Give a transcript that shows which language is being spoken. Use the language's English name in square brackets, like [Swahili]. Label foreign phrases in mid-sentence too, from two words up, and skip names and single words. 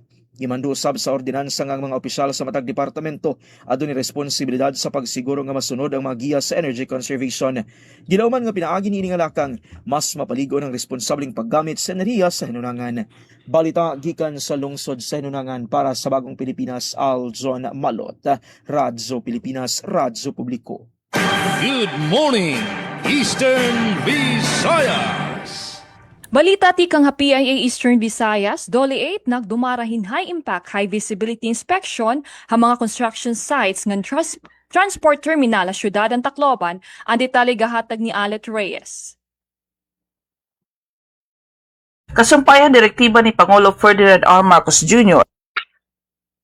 [Cebuano] Gimando usab sa ordinansa nga mga opisyal sa matag departamento adunay responsibilidad sa pagsiguro nga masunod ang mga giya sa energy conservation. Gilauman nga pinaagi niini nga lakang mas mapaligon ang responsableng paggamit sa enerhiya sa hinunangan. Balita gikan sa lungsod sa hinunangan para sa Bagong Pilipinas, Aljon Malot, Radyo Pilipinas, Radyo Publiko. [English] Good morning, Eastern Visayas. [Waray] Balita tikang PIA Eastern Visayas, Dole 8 nagdumarahin [English] high impact, high visibility inspection [Waray] ang mga construction sites ng transport terminal sa syudad ng Tacloban, ang detalye gahatag ni Alet Reyes. Kasumpayan direktiba ni Pangulo Ferdinand R.